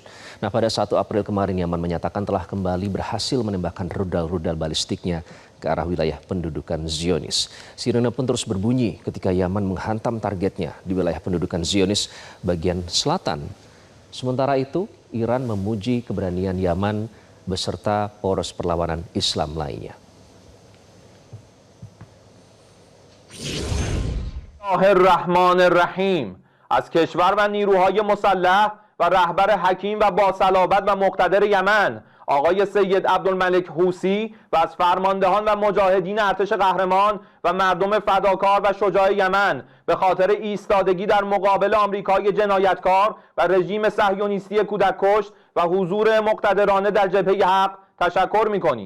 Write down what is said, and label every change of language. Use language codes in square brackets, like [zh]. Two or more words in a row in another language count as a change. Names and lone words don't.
[id] Nah, pada 1 April kemarin Yaman menyatakan telah kembali berhasil menembakkan rudal-rudal balistiknya ke arah wilayah pendudukan Zionis. Sirene pun terus berbunyi ketika Yaman menghantam targetnya di wilayah pendudukan Zionis bagian selatan. Sementara itu, Iran memuji keberanian Yaman beserta poros perlawanan Islam lainnya. [ar] الرحمن الرحیم [fa] از کشور و نیروهای مسلح و رهبر حکیم و باصلابت و مقتدر یمن آقای سید عبدالملک حوثی و از فرماندهان و مجاهدین ارتش قهرمان و مردم فداکار و شجاع یمن به خاطر ایستادگی در مقابل آمریکای جنایتکار و رژیم صهیونیستی کودککش و حضور مقتدرانه در جبهه حق تشکر می‌کنیم.